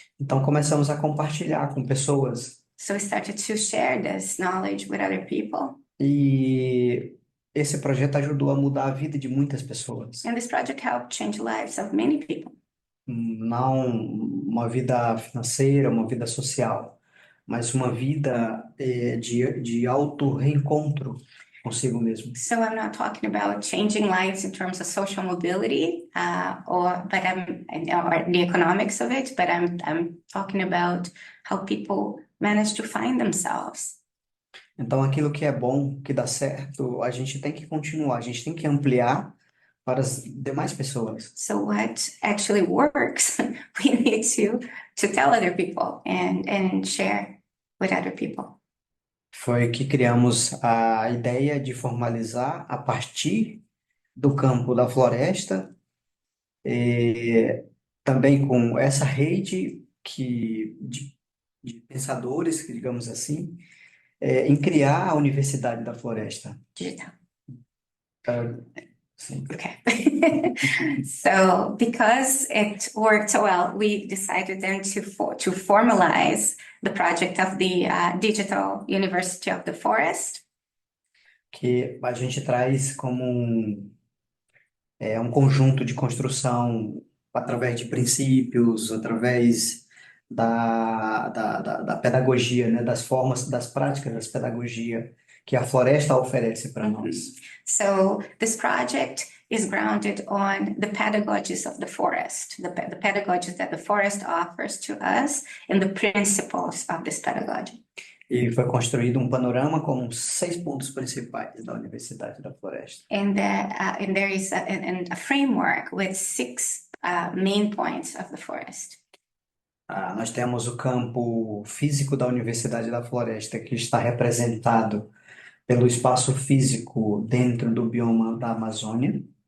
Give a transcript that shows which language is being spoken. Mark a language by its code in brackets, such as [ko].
[pt] Então começamos a compartilhar com pessoas. [en] So we started to share this knowledge with other people. [pt] E esse projeto ajudou a mudar a vida de muitas pessoas. [en] And this project helped change the lives of many people. [pt] Não uma vida financeira, uma vida social, mas uma vida de auto-reencontro consigo mesmo. [en] So I'm not talking about changing lives in terms of social mobility or the economics of it, but I'm talking about how people manage to find themselves. [pt] Então, aquilo que é bom, que dá certo, a gente tem que continuar, a gente tem que ampliar para as demais pessoas. [en] So what actually works, we need to tell other people and share with other people. [pt] Foi que criamos a ideia de formalizar a partir do campo da floresta, também com essa rede de pensadores, digamos assim, em criar a Universidade da Floresta. Digital. Sim. [en] Okay. So because it worked so well, we decided then to formalize the project of the Digital University of the Forest. [pt] Que a gente traz como um conjunto de construção através de princípios, através da pedagogia, né, das formas, das práticas das pedagogia que a floresta oferece para nós. [en] So this project is grounded on the pedagogies of the forest, the pedagogies that the forest offers to us, and the principles of this pedagogy. [pt] E foi construído um panorama com 6 pontos principais da Universidade da Floresta. [en] And there is a framework with 6 main points of the forest. [pt] Nós temos o campo físico da Universidade da Floresta, que está representado pelo espaço físico dentro do bioma da Amazônia.